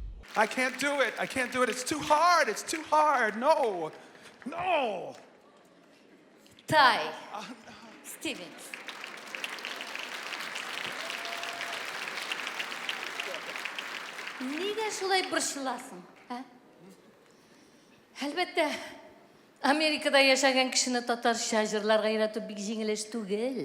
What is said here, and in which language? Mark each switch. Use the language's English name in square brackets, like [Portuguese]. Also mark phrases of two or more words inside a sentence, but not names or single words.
[English] I can't do it. I can't do it. It's too hard. It's too hard. No. No. [Tatar] Тай Стивенс. Неге шулай борчыласың? Әлбәттә, Америкада яшаган кешене татарча җырларга өйрәтү бик җиңел эш түгел.